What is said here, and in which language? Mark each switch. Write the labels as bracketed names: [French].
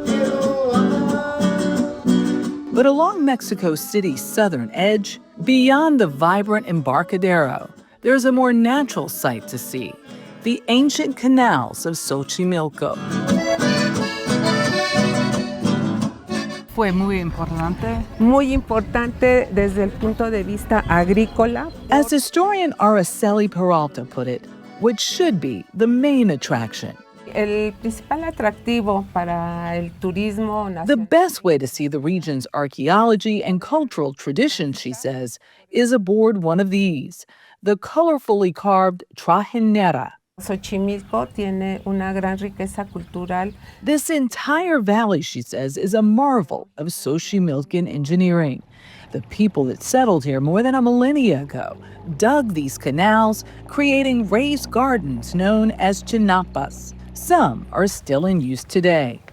[English] But along Mexico City's southern edge, beyond the vibrant Embarcadero, there's a more natural sight to see, the ancient canals of Xochimilco. [Spanish] Fue muy importante desde el punto de vista agrícola. [English] As historian Araceli Peralta put it, what should be the main attraction. [Spanish] El principal atractivo para el turismo nacional. [English] The best way to see the region's archaeology and cultural traditions, she says, is aboard one of these, the colorfully carved trajinera. [Spanish] Xochimilco tiene una gran riqueza cultural. [English] This entire valley, she says, is a marvel of Xochimilcan engineering. The people that settled here more than a millennia ago dug these canals, creating raised gardens known as chinapas. Some are still in use today.